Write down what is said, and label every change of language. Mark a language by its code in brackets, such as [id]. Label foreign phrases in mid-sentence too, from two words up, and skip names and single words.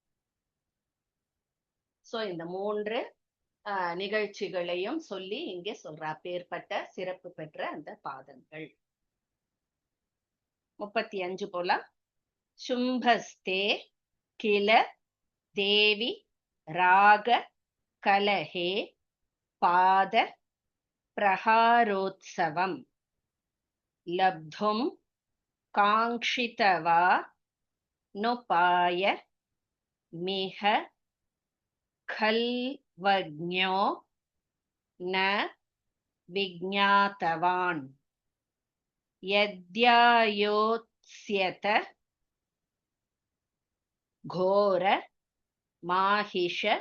[ta] சோ இந்த 3 நிகழ்ச்சிகளையும் சொல்லி இங்கே சொல்ற அப்பேற்பட்ட சிறப்பு பெற்ற அந்த பாதங்கள். [sa] 35 போலாம். शुम्भस्ते किल देवि राग कलहे पाद प्रहारोत्सवम् लब्धुं काङ्क्षितवा नुपाय मिह खल्वज्ञो न विज्ञातवान् यद्यायोत्स्यत घोर माहिष